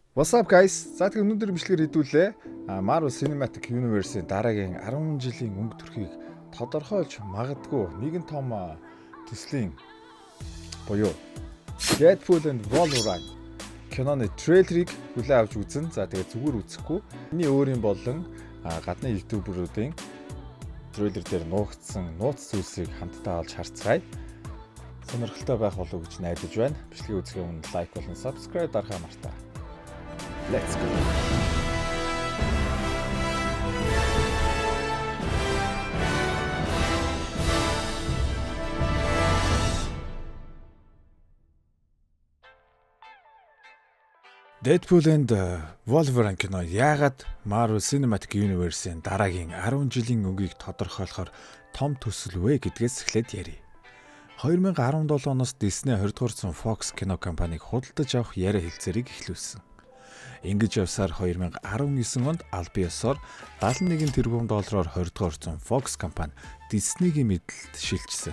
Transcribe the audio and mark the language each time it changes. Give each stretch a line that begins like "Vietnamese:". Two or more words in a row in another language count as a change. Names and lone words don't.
English: What's up guys?
Mongolian: За тэгэхээр өнөөдөр бичлэгээр хэдүүлээ. Marvel Cinematic Universe-ийн дараагийн 10 жилийн өнгө төрхийг тодорхойлж магадгүй нэгэн том төслийн буюу Deadpool and Wolverine киноны трейлерыг хүлээн авч үзэн. За тэгээд зүгээр үзэхгүй. Миний өөрийн болон гадны ютуберуудын трейлер дээр нуугдсан нууц зүйлсийг хамтдаа олж харцгаая. Сонирхолтой байх болов уу гэж найдаж байна. Бичлэгийг үзэхийн өмнө лайк болон subscribe дарахаа мартаа.
English: Let's go.
Mongolian: Deadpool and Wolverine кино яагаад Marvel Cinematic Universe-ийн дараагийн 10 жилийн өнгийг тодорхойлохоор том төсөл вэ гэдгээс эхлээд ярив. 2017 оноос Disney 20 дугаар зуун Fox кино компанийг худалдаж авах яриа хэлцээрийг эхлүүлсэн. Ингэж явсаар 2019 онд аль биесээр 71 тэрбум доллараар 20 дугаар зуун Fox компани Disney-гийн мэдэлд шилжсэн.